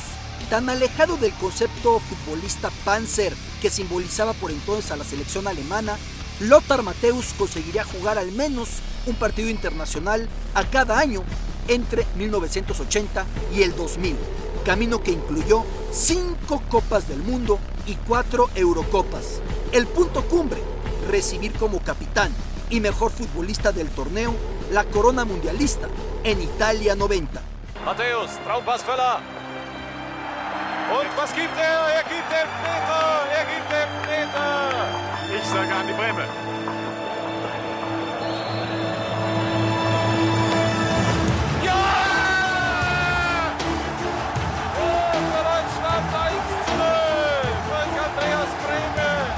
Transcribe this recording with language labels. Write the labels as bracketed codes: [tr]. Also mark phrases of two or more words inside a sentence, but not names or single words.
[es] Tan alejado del concepto futbolista Panzer que simbolizaba por entonces a la selección alemana, Lothar Matthäus conseguiría jugar al menos un partido internacional a cada año entre 1980 y el 2000, camino que incluyó 5 Copas del Mundo y 4 Eurocopas. El punto cumbre, recibir como capitán y mejor futbolista del torneo la corona mundialista en Italia 90. [de] Matthäus, Traumpassvöller. Und was gibt er? Er gibt Elfmeter! Er gibt Elfmeter! Ich sage an die Bremse. Ja! Oh, für Deutschland 1:0 durch Andreas Brehme.